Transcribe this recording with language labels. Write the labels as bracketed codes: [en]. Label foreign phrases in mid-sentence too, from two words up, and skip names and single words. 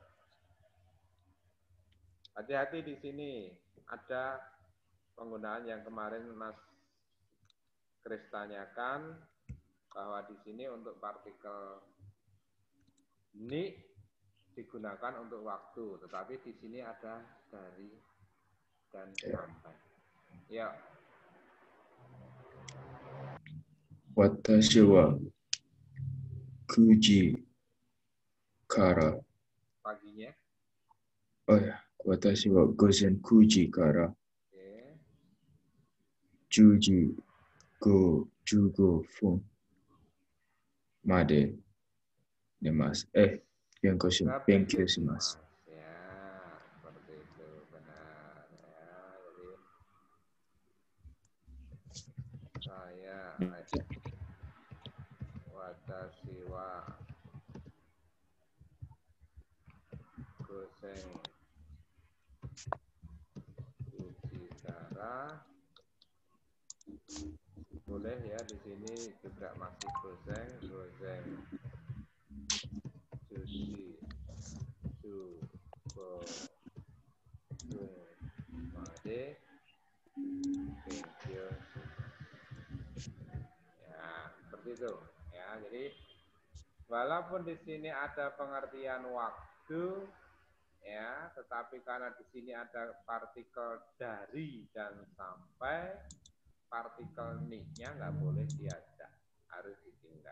[id] Hati-hati di sini ada penggunaan yang kemarin Mas Kris tanyakan bahwa di sini untuk partikel ni digunakan untuk waktu, tetapi di sini ada dari dan sampai. Ya. [ja] 私は九時から. [id] Paginya. Oh ya, [ja] 私は午前九時から. [id] Oke. [ja] 10時15分まで寝ます。勉強します。 [id] Ya, seperti itu benar ya. Jadi [ja] 私は午前九時から. [id] Boleh ya di sini juga masih [ja] 午前十時十五分まで勉強. [id] Ya, seperti itu ya. Jadi walaupun di sini ada pengertian waktu ya, tetapi karena di sini ada partikel dari dan sampai, partikel ni-nya nggak boleh diajak, harus ditinggal.